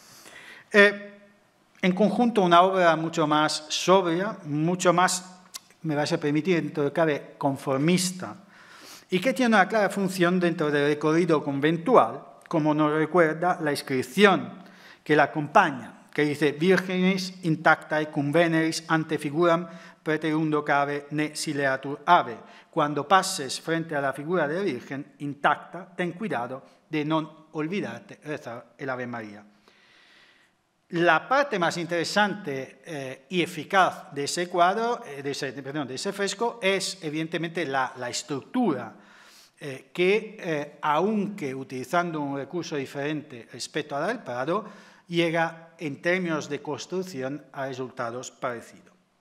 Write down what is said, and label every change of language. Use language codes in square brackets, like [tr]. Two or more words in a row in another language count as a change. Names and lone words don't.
[es] en conjunto una obra mucho más sobria, mucho más, me vais a permitir, dentro de cabe, conformista, y que tiene una clara función dentro del recorrido conventual, como nos recuerda la inscripción que la acompaña, que dice [la] «Virgenis intactae cum veneris ante figuram preterundo cave ne sileatur ave». [es] Cuando pases frente a la figura de la Virgen intacta, ten cuidado de no olvidarte rezar el Ave María. La parte más interesante y eficaz de ese cuadro, de ese fresco, es evidentemente la estructura que, aunque utilizando un recurso diferente respecto a la del Prado, llega en términos de construcción a resultados parecidos.